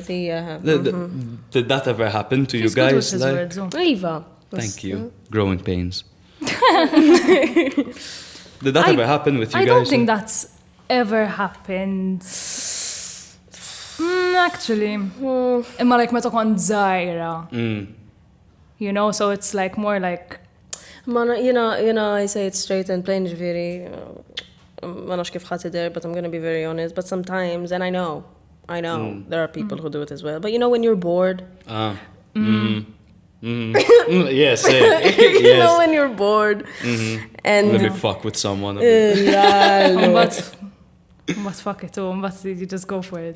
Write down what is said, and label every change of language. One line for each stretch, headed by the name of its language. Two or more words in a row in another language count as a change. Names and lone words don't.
English: Did that ever happen to you guys?
Maltese: Eva.
English: Thank you. Growing pains. Did that ever happen with you guys? I don't think that's ever happened.
Maltese: Actually. Imma like meta kont żgħira.
English: You know, so it's like more like You know, I say it straight and plain,
Maltese: ġifieri. Ma nafx kif ħatider,
English: but I'm going to be very honest. But sometimes, and I know, there are people who do it as well. But you know when you're bored? Yes, You know when you're bored. And let me fuck with someone. But fuck it, but you just go for it.